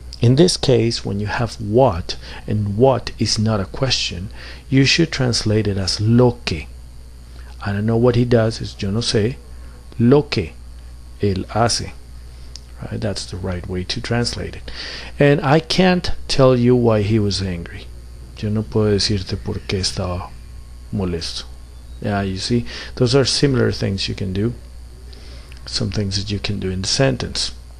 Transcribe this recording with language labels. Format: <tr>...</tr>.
<en>In this case, when you have what, and what is not a question, you should translate it as lo que. I don't know what he does is</en> <es>yo no sé lo que él hace.</es> <en>Right? That's the right way to translate it. And I can't tell you why he was angry.</en> <es>Yo no puedo decirte por qué estaba molesto.</es> <en>Yeah, you see, those are similar things you can do. Some things that you can do in the sentence.</en>